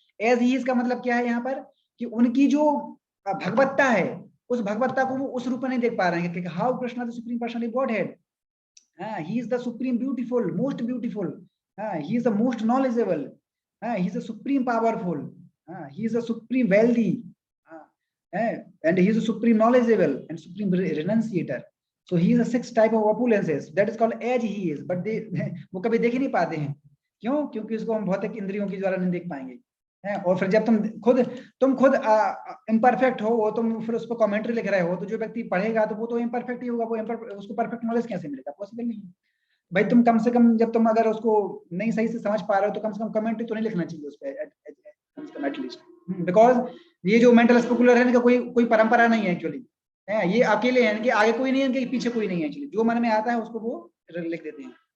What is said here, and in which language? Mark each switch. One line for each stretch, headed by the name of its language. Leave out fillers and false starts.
English: as he is
Hindi: का मतलब क्या है यहाँ पर, कि उनकी जो भगवत्ता है, उस भगवत्ता को वो उस रूप में नहीं देख पा रहे हैं कि
English: How Krishna the supreme person of Godhead, he is the supreme beautiful, most beautiful, he is the most knowledgeable, he is the supreme powerful, he is a supreme wealthy, and he is a supreme knowledgeable and supreme renunciator. So he is a sixth type of opulences, that is called as he is, but
Hindi: वो कभी देख ही नहीं पाते हैं। क्यों? क्योंकि उसको हम भौतिक इंद्रियों के द्वारा नहीं देख पाएंगे, और फिर जब तुम खुद इम्परफेक्ट हो, तुम फिर उस पर कमेंट्री लिख रहे हो, तो जो व्यक्ति पढ़ेगा तो वो तो इम्परफेक्ट ही होगा, वो उसको परफेक्ट नॉलेज कैसे मिलेगा? पॉसिबल नहीं है भाई। तुम कम से कम, जब तुम अगर उसको नहीं सही से समझ पा रहे हो, तो कम से कम कमेंट्री तो नहीं लिखना चाहिए उस पर
English: at least, because
Hindi: ये जो मेंटल स्पेकुलर है, इनका कोई परंपरा नहीं है एक्चुअली, ये अकेले हैं, इनके आगे कोई नहीं है, इनके पीछे कोई नहीं है एक्चुअली, जो मन में आता है उसको वो लिख देते हैं।